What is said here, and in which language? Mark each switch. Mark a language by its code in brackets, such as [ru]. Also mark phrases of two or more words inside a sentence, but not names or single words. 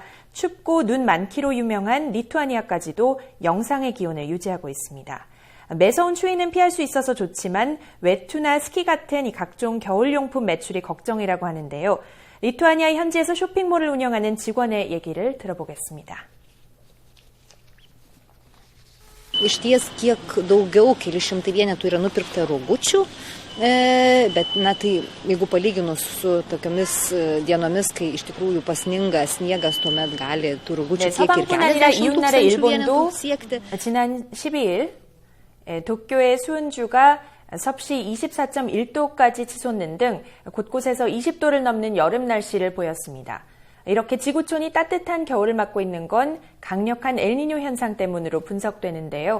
[ko] 춥고 눈 많기로 유명한 리투아니아까지도 영상의 기온을 유지하고 있습니다. 매서운 추위는 피할 수 있어서 좋지만 외투나 스키 같은 이 각종 겨울용품 매출이 걱정이라고 하는데요. 리투아니아 현지에서 쇼핑몰을 운영하는 직원의 얘기를 들어보겠습니다. [lt] Išties kiek daugiau, keli šimtai vienetų yra nupirkta rogučių, bet tai jeigu palyginus su tokiamis dienomis, kai iš tikrųjų pasninga sniegas, tuomet gali tų rogučių kiek ir keliasdešimt tūkstančių vienetų siekti. [ko] 지난 12일 도쿄의 수은주가 섭씨 24.1도까지 치솟는 등 곳곳에서 20도를 넘는 여름 날씨를 보였습니다. 이렇게 지구촌이 따뜻한 겨울을 맞고 있는 건 강력한 엘니뇨 현상 때문으로 분석되는데요.